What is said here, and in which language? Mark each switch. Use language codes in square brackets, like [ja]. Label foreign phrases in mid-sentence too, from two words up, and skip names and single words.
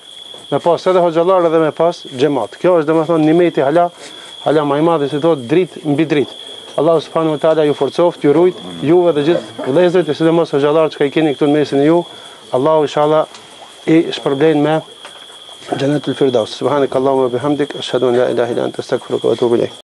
[sq] Me pas edhe hoxhallar edhe me pas xhamat. Kjo është domethënë nimeti hala më i madh se thotë dritë mbi dritë. Allahu [ar] سبحانه وتعالى [sq] ju forcoft, ju rujt, juve dhe gjithë vëllezërit, e sidomos hoxhallarët që i keni këtu në mesin e ju. Allahu inshallah i shpërblen me Jannatul Firdaus. [ar] سبحانك اللهم وبحمدك، أشهد أن لا إله إلا أنت، أستغفرك وأتوب إليك.